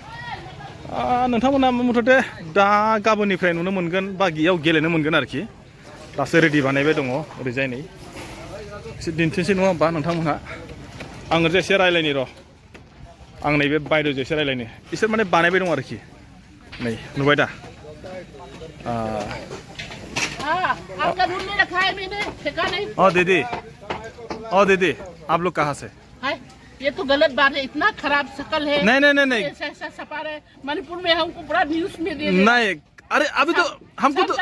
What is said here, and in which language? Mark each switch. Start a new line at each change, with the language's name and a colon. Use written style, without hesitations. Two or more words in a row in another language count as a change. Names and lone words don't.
Bodo: नोंथांमोना मथथे दा गाबोननिफ्राय नुनो मोनगोन बा इयाव गेलेनो मोनगोन आरोखि। दासो रेडि बानायबाय दङ। ओरैजाय नै एसे दिन्थिनोसै नङा होमबा नोंथांमोनहा? आं ओरैजाय एसे रायलायनि र'। आं नैबे बायद'जों एसे रायलायनो। इसोर माने बानायबाय दं आरोखि। नै नुबाय दा?
Hindi: आपका रूम में रखा है मैंने, फेंका नहीं। दीदी आप लोग कहाँ से? ये तो गलत बात है, इतना खराब शक्ल है। नहीं ऐसा छपा रहे। मणिपुर में हमको पूरा न्यूज में दे रहे। नहीं, अरे अभी तो हमको तो